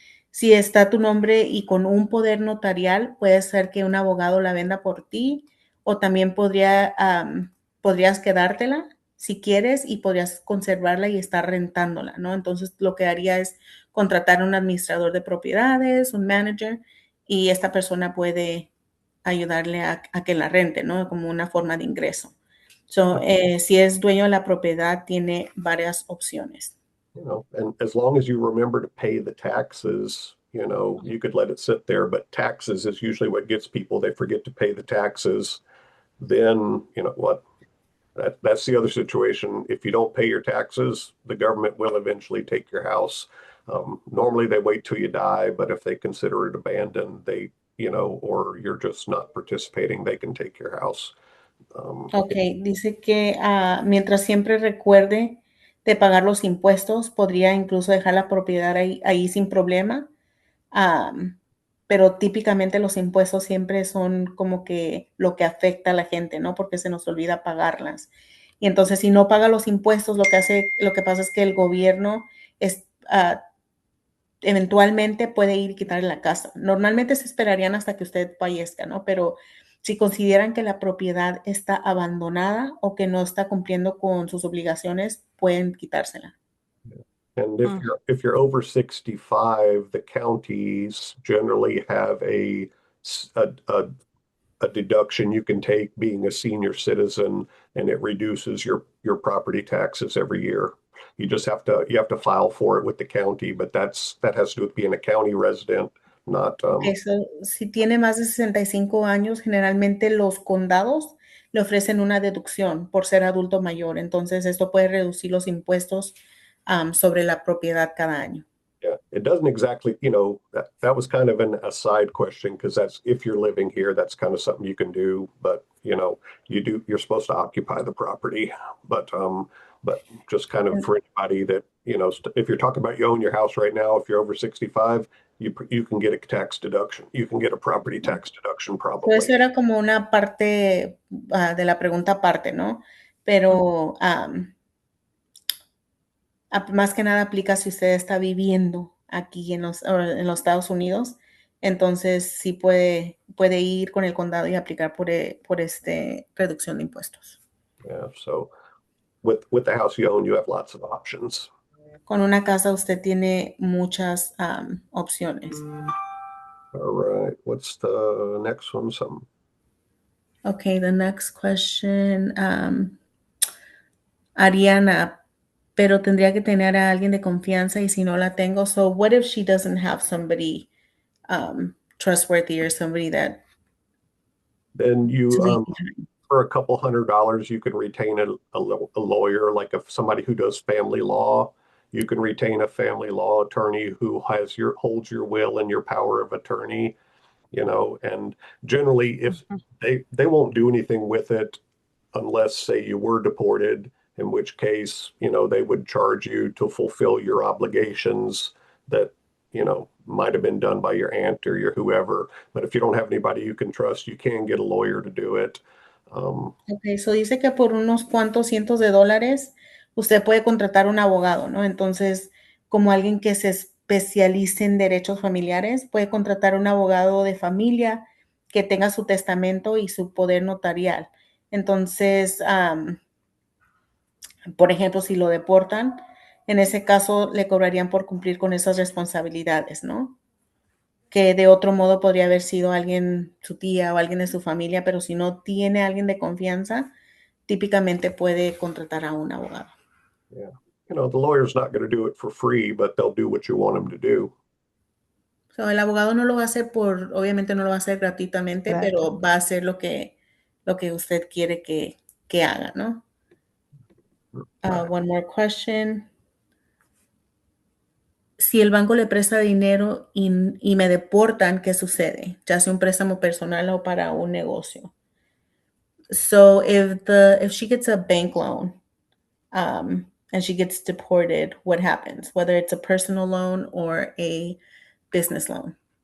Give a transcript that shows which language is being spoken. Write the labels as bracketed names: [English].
[Spanish] Si está tu nombre y con un poder notarial, puede ser que un abogado la venda por ti o también podrías quedártela si quieres y podrías conservarla y estar rentándola, ¿no? Entonces lo que haría es contratar a un administrador de propiedades, un manager, y esta persona puede ayudarle a que la rente, ¿no? Como una forma de ingreso. So, si es dueño de la propiedad, tiene varias opciones. [English] and as long as you remember to pay the taxes, you could let it sit there, but taxes is usually what gets people. They forget to pay the taxes. Then, what? That's the other situation. If you don't pay your taxes, the government will eventually take your house. Normally they wait till you die, but if they consider it abandoned, or you're just not participating, they can take your house. [Spanish] Ok, dice que mientras siempre recuerde de pagar los impuestos, podría incluso dejar la propiedad ahí sin problema. Pero típicamente los impuestos siempre son como que lo que afecta a la gente, ¿no? Porque se nos olvida pagarlas. Y entonces, si no paga los impuestos, lo que pasa es que el gobierno es, eventualmente puede ir y quitarle la casa. Normalmente se esperarían hasta que usted fallezca, ¿no? Pero si consideran que la propiedad está abandonada o que no está cumpliendo con sus obligaciones, pueden quitársela. [English] And if you're over 65, the counties generally have a deduction you can take being a senior citizen, and it reduces your property taxes every year. You have to file for it with the county, but that has to do with being a county resident, not [Spanish] Eso, si tiene más de 65 años, generalmente los condados le ofrecen una deducción por ser adulto mayor. Entonces, esto puede reducir los impuestos sobre la propiedad cada año. [English] Yeah, it doesn't exactly, that was kind of an aside question because that's if you're living here, that's kind of something you can do. But you're supposed to occupy the property. But just kind of En- for anybody that, if you're talking about you own your house right now, if you're over 65, you can get a tax deduction. You can get a property tax deduction [Spanish] So eso [English] probably. [Spanish] era como una parte de la pregunta aparte, ¿no? Pero más que nada aplica si usted está viviendo aquí en los Estados Unidos, entonces sí puede ir con el condado y aplicar por reducción de impuestos. [English] Yeah, so with the house you own, you have lots of options. [Spanish] Con una casa usted tiene muchas opciones. [English] All right, what's the next one? Okay, the next question. Ariana, [Spanish] pero tendría que tener a alguien de confianza y si no la tengo, [English] so what if she doesn't have somebody trustworthy or somebody that Then is you wasting time? for a couple $100, you can retain a lawyer, like if somebody who does family law, you can retain a family law attorney who holds your will and your power of attorney, and generally if Ujú. they won't do anything with it unless say you were deported, in which case, they would charge you to fulfill your obligations that, might have been done by your aunt or your whoever. But if you don't have anybody you can trust, you can get a lawyer to do it. [Spanish] Okay, so dice que por unos cuantos cientos de dólares usted puede contratar un abogado, ¿no? Entonces, como alguien que se especialice en derechos familiares, puede contratar un abogado de familia que tenga su testamento y su poder notarial. Entonces, por ejemplo, si lo deportan, en ese caso le cobrarían por cumplir con esas responsabilidades, ¿no? Que de otro modo podría haber sido alguien, su tía o alguien de su familia, pero si no tiene alguien de confianza, típicamente puede contratar a un abogado. [English] Yeah. The lawyer's not going to do it for free, but they'll do what you want them to do. [Spanish] So, el abogado no lo va a hacer obviamente no lo va a hacer gratuitamente, Gratis. pero va a hacer lo que usted quiere que haga, ¿no? [English] One more question. [Spanish] Si el banco le presta dinero y me deportan, ¿qué sucede? Ya sea un préstamo personal o para un negocio. [English] So if she gets a bank loan, and she gets deported, what happens? Whether it's a personal loan or a business loan.